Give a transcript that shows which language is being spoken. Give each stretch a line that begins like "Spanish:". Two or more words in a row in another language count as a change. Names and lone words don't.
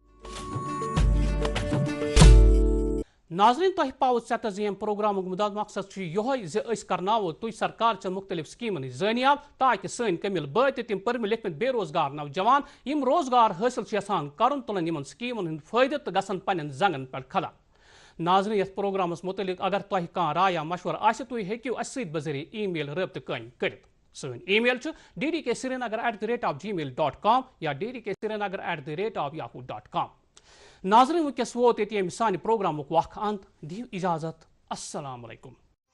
Kashmiri: ناظرین تہ پاو ژتہ زم پروگرام مدد مقصد یہ زِ کرناو تُہۍ سرکار چن مختلف سکیمن زٲنیاب تاکہ سن کمل بٲتہِ تِم پٔرمٕتۍ لیکھمٕتۍ بے روزگار نوجوان یم روزگار حٲصل یژھان کرُن تُلن یمن سکیمن ہُنٛد فٲیدٕ تہٕ گژھن پننٮ۪ن زنگن پٮ۪ٹھ کھڑا. ناظرین یتھ پروگرامس متعلق اگر تۄہہِ کانٛہہ راے یا مشورٕ آسہِ تُہۍ ہیٚکِو اسہِ سۭتۍ بذریعہ ای میل رٲبطہٕ قٲیِم کٔرِتھ. سٲنۍ ای میل چھُ ddksrinagar@gmail.com یا ddksrinagar@yahoo.com. ناظرین ونکس ووت ییٚتہِ ییٚمہِ سانہِ پروگرامُک وق انت دِیِو اجازت.
Arabic: السلام علیکم.